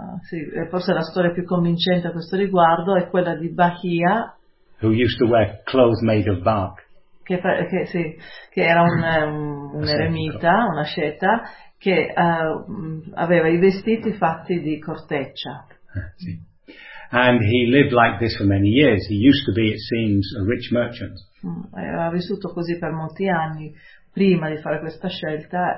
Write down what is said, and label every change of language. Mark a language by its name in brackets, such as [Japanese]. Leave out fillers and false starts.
[Italian] Sì, forse la storia più convincente a questo riguardo è quella di Bahia, [English] who used to wear clothes made of bark. [Italian] Che era un eremita, una asceta, che aveva i vestiti fatti di corteccia. Sì. [English] And he lived like this for many years. He used to be, it seems, a rich merchant. [Italian] Ha vissuto così per molti anni prima di fare questa scelta.